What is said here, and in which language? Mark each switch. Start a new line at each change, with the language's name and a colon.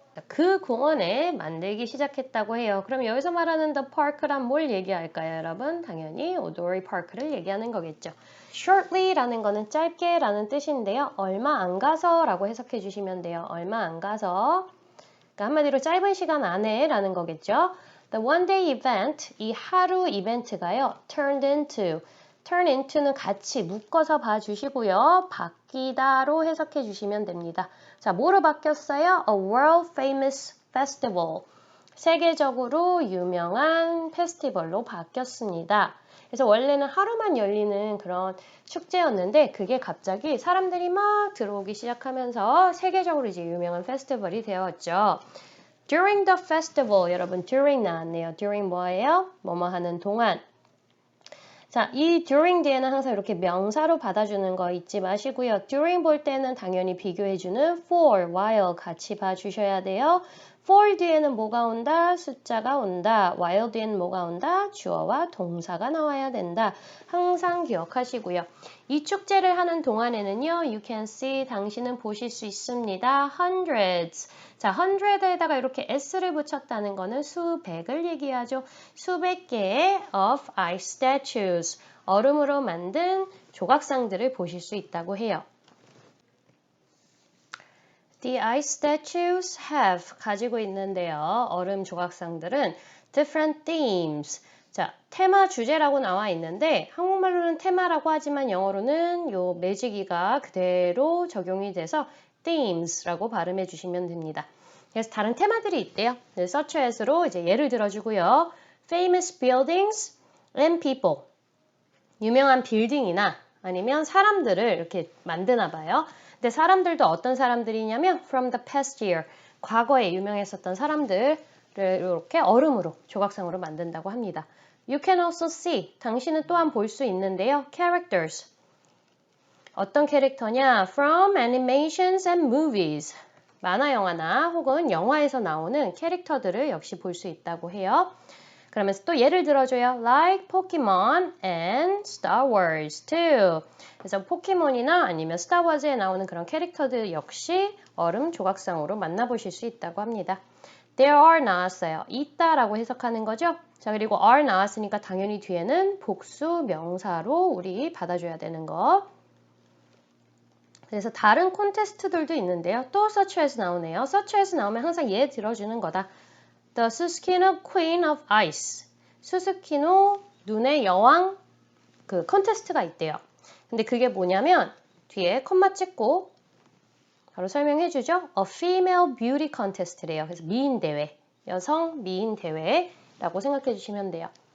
Korean: 그 공원에 만들기 시작했다고 해요. 그럼 여기서 말하는 the park란 뭘 얘기할까요, 여러분? 당연히 오도리 파크를 얘기하는 거겠죠. shortly라는 거는 짧게 라는 뜻인데요. 얼마 안 가서 라고 해석해 주시면 돼요. 얼마 안 가서. 그러니까 한마디로 짧은 시간 안에 라는 거겠죠.
English: The one day event,
Korean: 이 하루 이벤트가요.
English: turned into, turn into는
Korean: 같이 묶어서 봐주시고요. 바뀌다로 해석해 주시면 됩니다. 자, 뭐로 바뀌었어요?
English: A world famous festival,
Korean: 세계적으로 유명한 페스티벌로 바뀌었습니다. 그래서 원래는 하루만 열리는 그런 축제였는데 그게 갑자기 사람들이 막 들어오기 시작하면서 세계적으로 이제 유명한 페스티벌이 되었죠.
English: During the festival, 여러분 during 나왔네요.
Korean: during 뭐예요? 뭐뭐 하는 동안. 자, 이 during 뒤에는 항상 이렇게 명사로 받아주는 거 잊지 마시고요. during 볼 때는 당연히 비교해주는 for, while 같이 봐주셔야 돼요. for 뒤에는 뭐가 온다? 숫자가 온다. while 뒤에는 뭐가 온다? 주어와 동사가 나와야 된다. 항상 기억하시고요. 이 축제를 하는 동안에는요.
English: You can see,
Korean: 당신은 보실 수 있습니다.
English: hundreds.
Korean: 자, hundred에다가 이렇게 s를 붙였다는 거는 수백을 얘기하죠. 수백 개의
English: of ice statues,
Korean: 얼음으로 만든 조각상들을 보실 수 있다고 해요.
English: The ice statues have,
Korean: 가지고 있는데요. 얼음 조각상들은
English: different themes.
Korean: 자, 테마 주제라고 나와 있는데 한국말로는 테마라고 하지만 영어로는 요 매직이가 그대로 적용이 돼서 themes라고 발음해 주시면 됩니다. 그래서 다른 테마들이 있대요. such as로 이제 예를 들어주고요.
English: famous buildings and people.
Korean: 유명한 빌딩이나 아니면 사람들을 이렇게 만드나 봐요. 근데 사람들도 어떤 사람들이냐면
English: from the past year.
Korean: 과거에 유명했었던 사람들을 이렇게 얼음으로, 조각상으로 만든다고 합니다.
English: You can also see.
Korean: 당신은 또한 볼 수 있는데요. characters. 어떤 캐릭터냐?
English: From animations and movies.
Korean: 만화 영화나 혹은 영화에서 나오는 캐릭터들을 역시 볼 수 있다고 해요. 그러면서 또 예를 들어줘요.
English: Like Pokemon and Star Wars too.
Korean: 그래서 포켓몬이나 아니면 스타워즈에 나오는 그런 캐릭터들 역시 얼음 조각상으로 만나보실 수 있다고 합니다.
English: There are
Korean: 나왔어요. 있다라고 해석하는 거죠. 자, 그리고 are 나왔으니까 당연히 뒤에는 복수 명사로 우리 받아줘야 되는 거. 그래서 다른 콘테스트들도 있는데요. 또 such as 나오네요. such as 나오면 항상 얘 들어주는 거다.
English: The Susukino Queen of Ice.
Korean: 수스키노 눈의 여왕 그 콘테스트가 있대요. 근데 그게 뭐냐면 뒤에 콤마 찍고 바로 설명해 주죠.
English: A Female Beauty Contest래요.
Korean: 그래서 미인 대회, 여성 미인 대회라고 생각해 주시면 돼요.